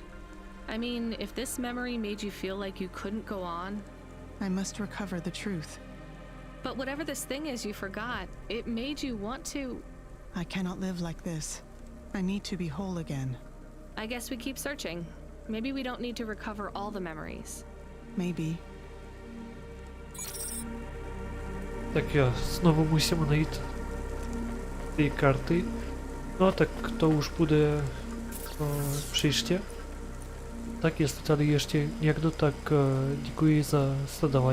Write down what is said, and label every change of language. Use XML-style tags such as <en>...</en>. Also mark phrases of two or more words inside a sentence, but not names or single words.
<en>I mean, if this memory made you feel like you couldn't go on... I must recover the truth. But whatever this thing is you forgot, it made you want to... I cannot live like this. I need to be whole again. I guess we keep searching. Maybe we don't need to recover all the memories. Maybe.</en> <cs>Tak jo, znovu musíme najít ty karty. No tak to už bude příště. Tak jestli tady ještě někdo, tak děkuji za sledování.</cs>